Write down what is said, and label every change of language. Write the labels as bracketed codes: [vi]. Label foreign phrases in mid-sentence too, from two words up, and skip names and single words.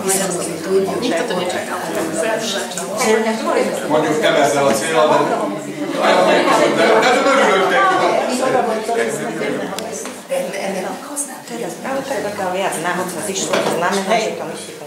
[sk] Nikto to nečakal. [hu] Mondjuk nem ezzel a célral, de nagyon örülök neki. Ennek használta. [sk] správu, tak taká viac náhod sa zišlo, to znamená, že to musí byť.